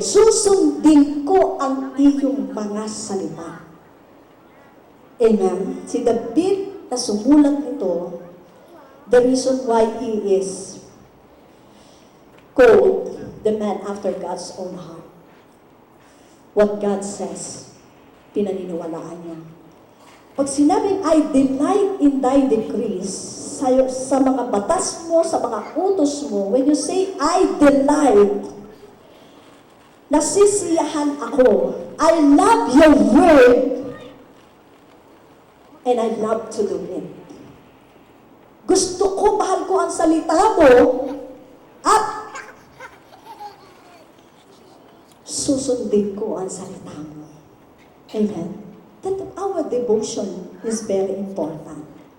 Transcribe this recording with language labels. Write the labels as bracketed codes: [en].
[tl] Susundin ko ang iyong mga salita. Amen. Si David na sumulat nito, [en] the reason why he is called the man after God's own heart. What God says, [tl] pinaniniwalaan niya. Pag sinabing, [en] I delight in thy decrees, [tl] sa mga batas mo, sa mga utos mo, [en] when you say, I delight, [tl] nasisiyahan ako. [en] I love your word, and I love to do it. [tl] Gusto ko, mahal ko ang salita mo, at susundin ko ang salita mo. Amen. [en] That our devotion is very important.